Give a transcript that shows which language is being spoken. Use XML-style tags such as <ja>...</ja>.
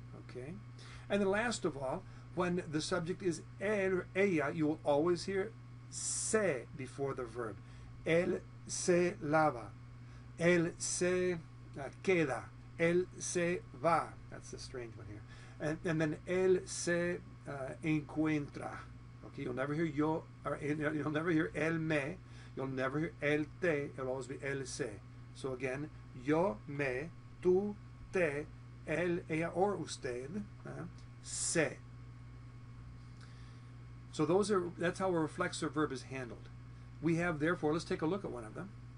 <en>Okay? And then last of all, when the subject is él or ella, you will always hear se before the verb.</en> <es>Él se lava. Él se queda. Él se va.</es> <en>That's the strange one here.</en> <es>And then él se encuentra.</es> <en>Okay, you'll never hear yo, or you'll never hear él me. You'll never hear él te. It'll always be él se. So again, yo me, tú te, él, ella, or usted, se. So that's how a reflexive verb is handled. We have, therefore, let's take a look at one of them.</en>